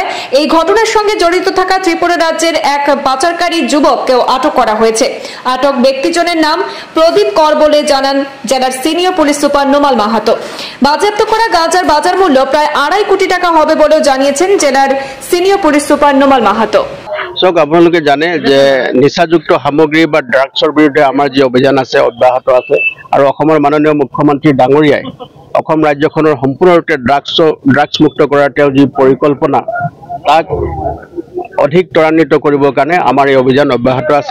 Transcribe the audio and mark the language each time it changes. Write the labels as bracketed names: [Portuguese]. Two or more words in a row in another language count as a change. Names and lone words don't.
[Bangla] এই ঘটনার সঙ্গে জড়িত থাকা ত্রিপুরা রাজ্যের এক পাচারকারী যুবককেও আটক করা হয়েছে। আটক ব্যক্তিজনের নাম প্রদীপ কর বলে জানান জেলার সিনিয়র পুলিশ সুপার নোমাল মাহাতো। বাজেয়াপ্ত করা গাঁজার বাজার মূল্য প্রায় 2.5 কোটি টাকা হবে বলেও জানিয়েছেন জেলার সিনিয়র পুলিশ সুপার নোমাল মাহাতো। [Assamese] আপোনালোকে জানে যে নিচাযুক্ত সামগ্ৰী বা ড্ৰাগছৰ বিৰুদ্ধে আমাৰ যি অভিযান আছে অব্যাহত আছে আৰু অসমৰ মাননীয় মুখ্যমন্ত্ৰী ডাঙৰীয়াই অসম ৰাজ্যখনৰ সম্পূৰ্ণৰূপে ড্ৰাগছ মুক্ত কৰাৰ তেওঁৰ যি পৰিকল্পনা তাক অধিক ত্বৰান্বিত কৰিবৰ কাৰণে আমাৰ এই অভিযান অব্যাহত আছে।